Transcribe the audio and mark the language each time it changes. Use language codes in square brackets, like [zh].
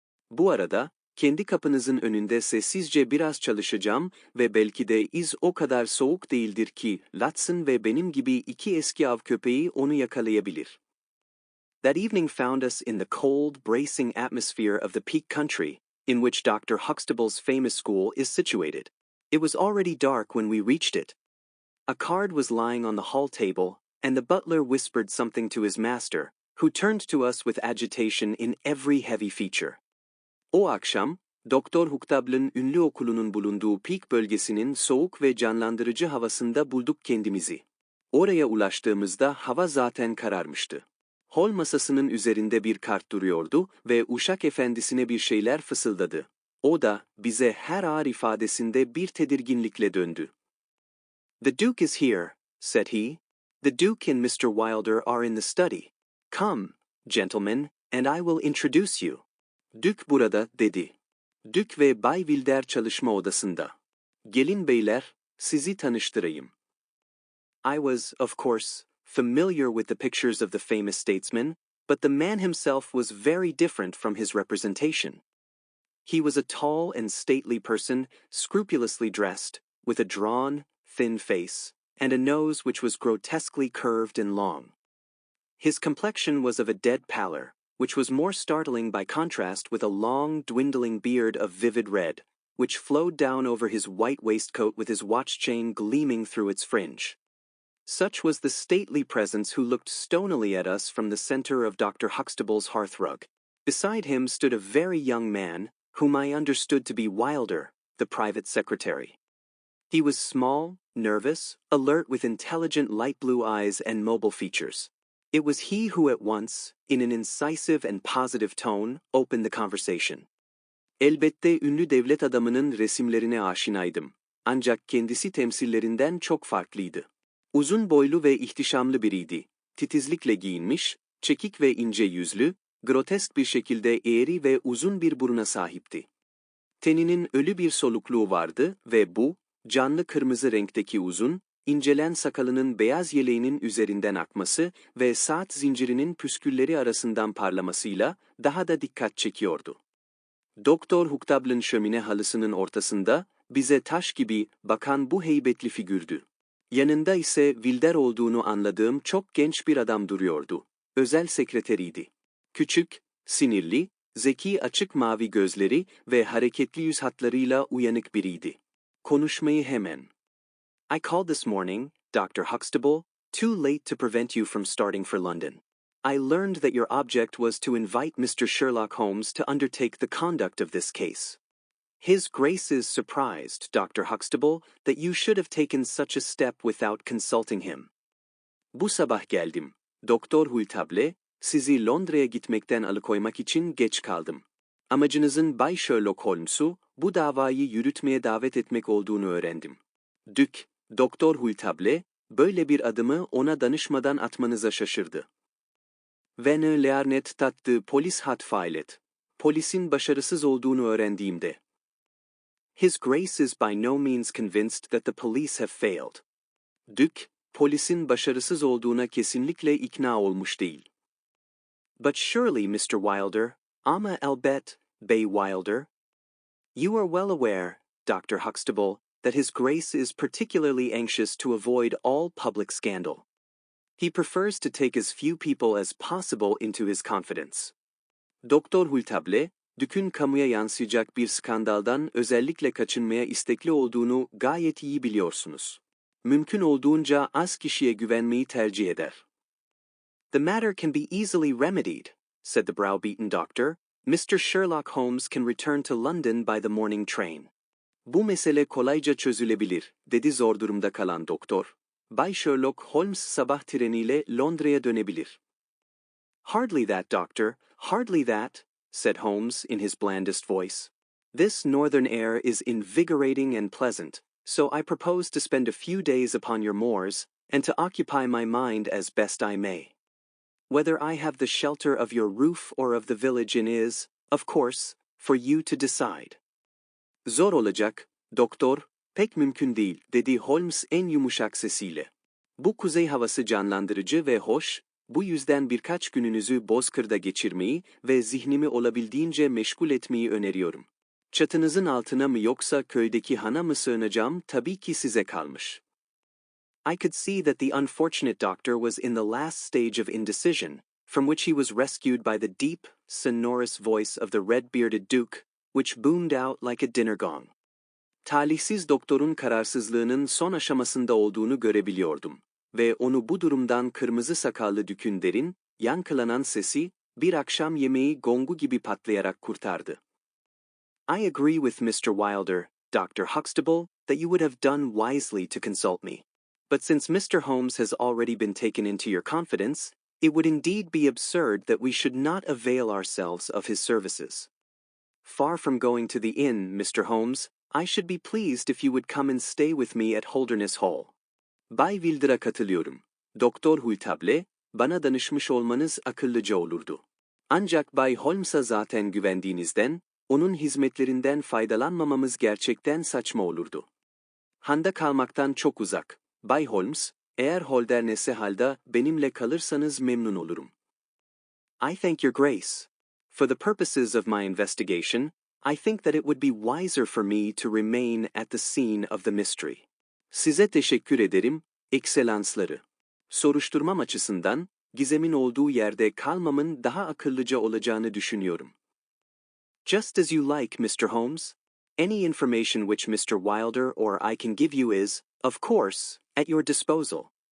[tr] Bu arada, kendi kapınızın önünde sessizce biraz çalışacağım ve belki de iz o kadar soğuk değildir ki Watson ve benim gibi iki eski av köpeği onu yakalayabilir. [en] That evening found us in the cold, bracing atmosphere of the Peak Country, in which Dr. Huxtable's famous school is situated. It was already dark when we reached it. A card was lying on the hall table, and the butler whispered something to his master, who turned to us with agitation in every heavy feature. [tr] O akşam, Doktor Huxtable'ın ünlü okulunun bulunduğu Peak bölgesinin soğuk ve canlandırıcı havasında bulduk kendimizi. Oraya ulaştığımızda hava zaten kararmıştı. Hol masasının üzerinde bir kart duruyordu ve uşak efendisine bir şeyler fısıldadı. O da bize her ağır ifadesinde bir tedirginlikle döndü. [en] "The Duke is here," said he. "The Duke and Mr. Wilder are in the study. Come, gentlemen, and I will introduce you." [tr] "Dük burada," dedi. "Dük ve Bay Wilder çalışma odasında. Gelin beyler, sizi tanıştırayım." [en] I was, of course, familiar with the pictures of the famous statesman, but the man himself was very different from his representation. He was a tall and stately person, scrupulously dressed, with a drawn, thin face, and a nose which was grotesquely curved and long. His complexion was of a dead pallor, which was more startling by contrast with a long, dwindling beard of vivid red, which flowed down over his white waistcoat with his watch chain gleaming through its fringe. Such was the stately presence who looked stonily at us from the center of Dr. Huxtable's hearthrug. Beside him stood a very young man, whom I understood to be Wilder, the private secretary. He was small, nervous, alert with intelligent light blue eyes and mobile features. It was he who at once, in an incisive and positive tone, opened the conversation. [tr] "Elbette ünlü devlet adamının resimlerine aşinaydım. Ancak kendisi temsillerinden çok farklıydı. Uzun boylu ve ihtişamlı biriydi. Titizlikle giyinmiş, çekik ve ince yüzlü, grotesk bir şekilde eğri ve uzun bir buruna sahipti. Teninin ölü bir solukluğu vardı ve bu, canlı kırmızı renkteki uzun, incelen sakalının beyaz yeleğinin üzerinden akması ve saat zincirinin püskülleri arasından parlamasıyla daha da dikkat çekiyordu. Doktor Huxtable'ın şömine halısının ortasında, bize taş gibi bakan bu heybetli figürdü. Yanında ise Wilder olduğunu anladığım çok genç bir adam duruyordu. Özel sekreteriydi. Küçük, sinirli, zeki açık mavi gözleri ve hareketli yüz hatlarıyla uyanık biriydi. Konuşmayı hemen. [en] "I called this morning, Dr. Huxtable, too late to prevent you from starting for London. I learned that your object was to invite Mr. Sherlock Holmes to undertake the conduct of this case. His Grace is surprised, Dr. Huxtable, that you should have taken such a step without consulting him. [tr] Bu sabah geldim, Doktor Hultable, sizi Londra'ya gitmekten alıkoymak için geç kaldım. Amacınızın Bay Sherlock Holmes'u bu davayı yürütmeye davet etmek olduğunu öğrendim. Dük, Doktor Hultable, böyle bir adımı ona danışmadan atmanıza şaşırdı. Vene learnet tattı polis hat failet. Polisin başarısız olduğunu öğrendiğimde. [en] His Grace is by no means convinced that the police have failed. [tr] Dük, polisin başarısız olduğuna kesinlikle ikna olmuş değil. [en] But surely, Mr. Wilder, [tr] ama elbet, Bay Wilder. [en] You are well aware, Dr. Huxtable, that His Grace is particularly anxious to avoid all public scandal. He prefers to take as few people as possible into his confidence. [tr] Doktor Hultable, Dük'ün kamuya yansıyacak bir skandaldan özellikle kaçınmaya istekli olduğunu gayet iyi biliyorsunuz. Mümkün olduğunca az kişiye güvenmeyi tercih eder. [en] The matter can be easily remedied, said the browbeaten doctor. Mr. Sherlock Holmes can return to London by the morning train. [tr] Bu mesele kolayca çözülebilir, dedi zor durumda kalan doktor. Bay Sherlock Holmes sabah treniyle Londra'ya dönebilir. [en] Hardly that, doctor, hardly that, said Holmes in his blandest voice. This northern air is invigorating and pleasant, so I propose to spend a few days upon your moors, and to occupy my mind as best I may. Whether I have the shelter of your roof or of the village inn is, of course, for you to decide. [tr] Zor olacak, doktor, pek mümkün değil, dedi Holmes en yumuşak sesiyle. Bu kuzey havası canlandırıcı ve hoş, bu yüzden birkaç gününüzü Bozkır'da geçirmeyi ve zihnimi olabildiğince meşgul etmeyi öneriyorum. Çatınızın altına mı yoksa köydeki hana mı sığınacağım tabii ki size kalmış. [en] I could see that the unfortunate doctor was in the last stage of indecision, from which he was rescued by the deep, sonorous voice of the red-bearded duke, which boomed out like a dinner gong. [tr] Talihsiz doktorun kararsızlığının son aşamasında olduğunu görebiliyordum ve onu bu durumdan kırmızı sakallı dükün derin, yankılanan sesi, bir akşam yemeği gongu gibi patlayarak kurtardı. [en] I agree with Mr. Wilder, Dr. Huxtable, that you would have done wisely to consult me. But since Mr. Holmes has already been taken into your confidence, it would indeed be absurd that we should not avail ourselves of his services. Far from going to the inn, Mr. Holmes, I should be pleased if you would come and stay with me at Holderness Hall. [tr] Bay Wilder'a katılıyorum. Doktor Hultable, bana danışmış olmanız akıllıca olurdu. Ancak Bay Holmes'a zaten güvendiğinizden, onun hizmetlerinden faydalanmamamız gerçekten saçma olurdu. Handa kalmaktan çok uzak. Bay Holmes, eğer Holderness Hall'da benimle kalırsanız memnun olurum. [en] I thank your grace. For the purposes of my investigation, I think that it would be wiser for me to remain at the scene of the mystery. [tr] Size teşekkür ederim, ekselansları. Soruşturmam açısından, gizemin olduğu yerde kalmamın daha akıllıca olacağını düşünüyorum. [en] Just as you like, Mr. Holmes. Any information which Mr. Wilder or I can give you is, of course, at your disposal.